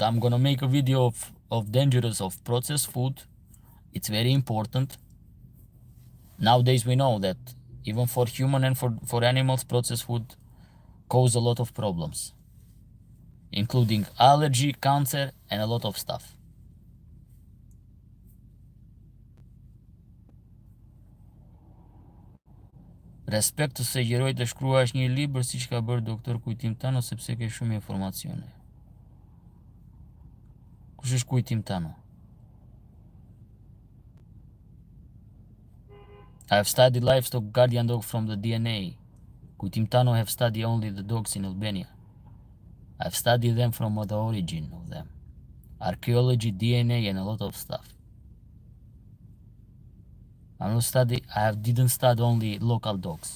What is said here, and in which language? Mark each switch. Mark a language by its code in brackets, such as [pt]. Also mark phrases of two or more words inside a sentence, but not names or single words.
[en] I'm gonna make a video of dangers of processed food. It's very important. Nowadays we know that even for human and for animals, processed food cause a lot of problems, including allergy, cancer, and a lot of stuff. [sq] Respekt të sugjeroj të shkruash një libër siç ka bërë doktor Kujtimtano sepse ke shumë informacione. Kush është Kujtimtano? [en] I have studied livestock guardian dog from the DNA. Kujtimtano have studied only the dogs in Albania. I've studied them from the origin of them. Archaeology, DNA, and a lot of stuff. I didn't study only local dogs.